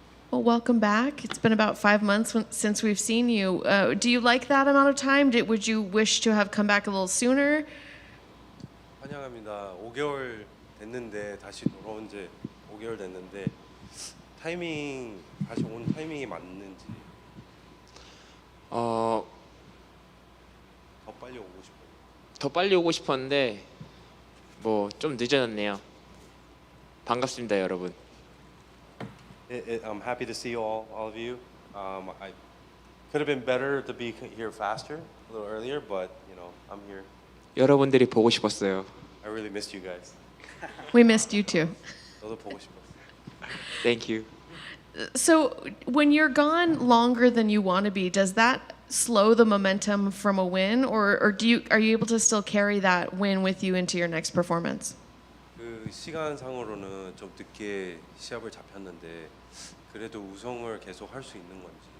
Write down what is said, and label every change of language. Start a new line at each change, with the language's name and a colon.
English: Well, welcome back. It's been about 5 months since we've seen you. Do you like that amount of time? Would you wish to have come back a little sooner?
Korean: 환영합니다. 5개월 됐는데 다시 돌아온 지 5개월 됐는데 타이밍 다시 온 타이밍이 맞는지 어, 더 빨리 오고 싶어요. 더 빨리 오고 싶었는데 뭐 좀 늦어졌네요. 반갑습니다, 여러분.
English: I'm happy to see all of you. I could have been better to be here faster, a little earlier, but you know I'm here.
Korean: 여러분들이 보고 싶었어요.
English: I really missed you guys. We missed you too.
Korean: 너도 보고 싶었어.
English: Thank you. So, when you're gone longer than you want to be, does that slow the momentum from a win, or are you able to still carry that win with you into your next performance?
Korean: 그 시간상으로는 좀 늦게 시합을 잡혔는데 그래도 우승을 계속 할 수 있는 건지.